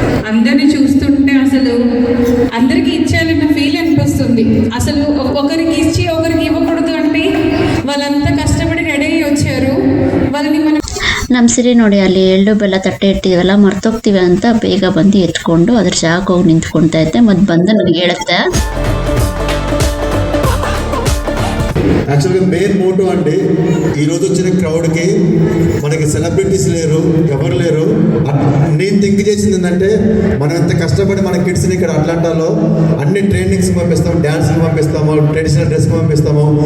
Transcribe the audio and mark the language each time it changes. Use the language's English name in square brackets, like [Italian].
[Telugu] అందరిని చూస్తుంటే అసలు అందరికి ఇచ్చేయాలన్న ఫీల్ అనిపిస్తుంది. అసలు ఒకరికి ఇచ్చి ఒకరికి ఇవ్వకూడదు అంటే వాళ్ళంతా కష్టపడి రెడీ అయ్యి వచ్చారు. వాళ్ళని మనం [Kannada] ನಮ್ಮ ಸಿರಿ ನೋಡಿ ಅಲ್ಲಿ ಎಳ್ಳು ಬೆಲ್ಲ ತಟ್ಟೆ ಇಟ್ಟಿದ್ದೀವಲ್ಲ ಮರ್ತೋಗ್ತೀವಿ ಅಂತ ಬೇಗ ಬಂದು ಎತ್ಕೊಂಡು ಅದ್ರ ಜಾಗಕ್ಕೆ ಹೋಗಿ ನಿಂತ್ಕೊಳ್ತಾ ಇದ್ದೆ. ಮತ್ತೆ ಬಂದು ನನಗೆ ಹೇಳುತ್ತೆ [Telugu] యాక్చువల్గా మెయిన్ మోటో అండి ఈరోజు వచ్చిన క్రౌడ్కి మనకి సెలబ్రిటీస్ లేరు, ఎవరు లేరు. నేను థింక్ చేసింది ఏంటంటే మనం ఎంత కష్టపడి మన కిడ్స్ని ఇక్కడ అట్లాంటాలో అన్ని ట్రైనింగ్స్కి పంపిస్తాము, డ్యాన్స్కి పంపిస్తాము, ట్రెడిషనల్ డ్రెస్కి పంపిస్తాము.